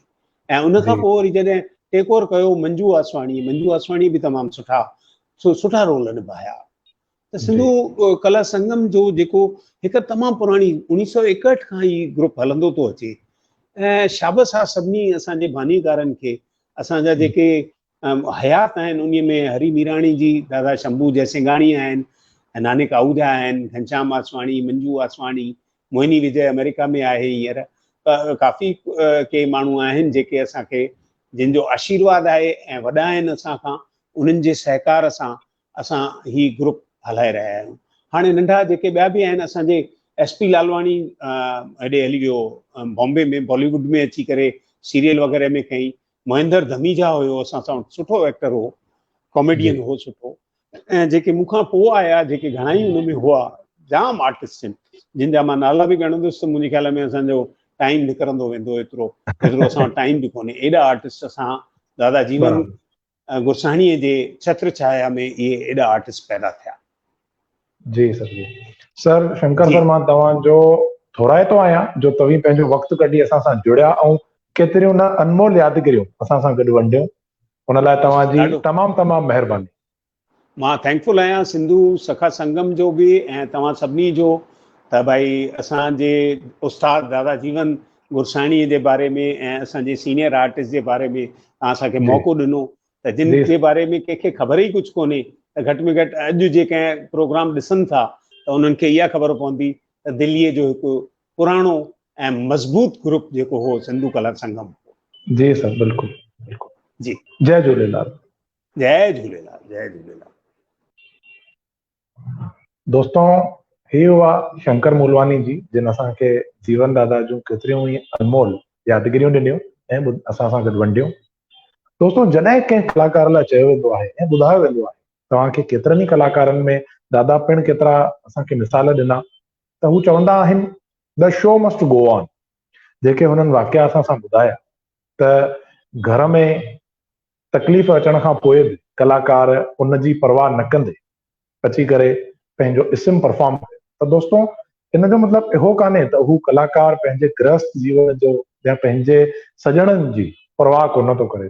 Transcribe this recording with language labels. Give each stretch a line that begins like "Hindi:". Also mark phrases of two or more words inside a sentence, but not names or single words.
Sindhi: ऐं उनखां पोइ वरी जॾहिं
English: take over
Sindhi: कयो मंजू वासवाणी बि तमामु सुठा रोल निभाया। त सिंधु कला संगम जो जेको हिकु तमामु पुराणी 1961 खां ई ग्रुप हलंदो थो अचे, ऐं शाबस आहे सभिनी असांजे बानीकारनि खे। असांजा जेके हयात आहिनि उन में हरी मीराणी जी, दादा शंभू जयसिंघाणी आहिनि, नानक आहूजा आहिनि, घनश्याम वासवाणी, मंजू वासवाणी, मोहिनी विजय अमेरिका में आहे हींअर। काफ़ी के माण्हू आहिनि जेके असांखे, जिन जो आशीर्वाद आहे ऐं वॾा आहिनि असांखां, उन्हनि जे सहकार सां असां ही ग्रुप हलाए रहिया आहियूं। हाणे नंढा जेके ॿिया बि आहिनि, असांजे SP लालवाणी हेॾे हली वियो बॉम्बे में, बॉलीवुड में अची करे सीरियल वग़ैरह में कई। महेंद्र धमीजा हुयो असां सां, सुठो एक्टर हो, कॉमेडियन हो सुठो। ऐं जेके मूंखां पोइ आया, जेके घणाई हुन में हुआ, जाम आर्टिस्ट आहिनि जिन जा मां नाला बि ॻणंदुसि त मुंहिंजे ख़्याल में असांजो टाइम निकिरंदो वेंदो एतिरो असां वटि टाइम बि कोन्हे। एॾा आर्टिस्ट असां दादा जीवन गुरसाणीअ जे छत्र छाया में इहे एॾा आर्टिस्ट पैदा थिया। जी सर। जी सर, शंकर सर, मां तव्हांजो थोराइतो आहियां जो तव्हीं पंहिंजो वक़्तु कढी असां सां जुड़िया ऐं केतिरियूं न अनमोल यादगिरियूं असां सां गॾु वंडियूं। उन लाइ तव्हांजी तमामु महिरबानी। मां थैंकफुल आहियां सिंधु सखा संगम जो बि ऐं तव्हां सभिनी जो, त भई असांजे उस्ताद दादा जीवन गुरसाणीअ जे बारे में ऐं असांजे
English: senior artist
Sindhi: जे बारे में तव्हां असांखे मौक़ो ॾिनो। त जिन जे बारे में कंहिंखे ख़बर ई कुझु कोन्हे, त घटि में घटि अॼु जेके प्रोग्राम ॾिसनि था त उन्हनि खे इहा ख़बर पवंदी त दिल्लीअ जो हिकु पुराणो ऐं मज़बूत ग्रुप जेको हो सिंधु कला संगम। जी सर, बिल्कुलु बिल्कुलु। जी, जय झूलेलाल। जय झूलेलाल, जय झूलेलाल। दोस्तों, ही हुआ शंकर मूलवानी जी, जिन असांखे जीवन दादा जूं केतिरियूं ई अनमोल यादगिरियूं ॾिनियूं ऐं असां सां गॾु वंडियूं। दोस्तों, जॾहिं कंहिं कलाकार लाइ चयो वेंदो आहे ऐं ॿुधायो वेंदो आहे तव्हांखे केतिरनि ई कलाकारनि में दादा पिणु केतिरा असांखे मिसाल ॾिना, त हू चवंदा आहिनि
English: the show must go on.
Sindhi: जेके हुननि वाक़िया असां सां ॿुधाया त घर में तकलीफ़ अचण खां पोइ बि कलाकार उन जी परवाह न कंदे अची करे पंहिंजो इस्म परफॉर्म कयो। त दोस्तों इन जो मतिलबु इहो कान्हे त हू कलाकार पंहिंजे गृहस्थ जीवन जो या पंहिंजे सॼणनि जी परवाह कोन थो करे।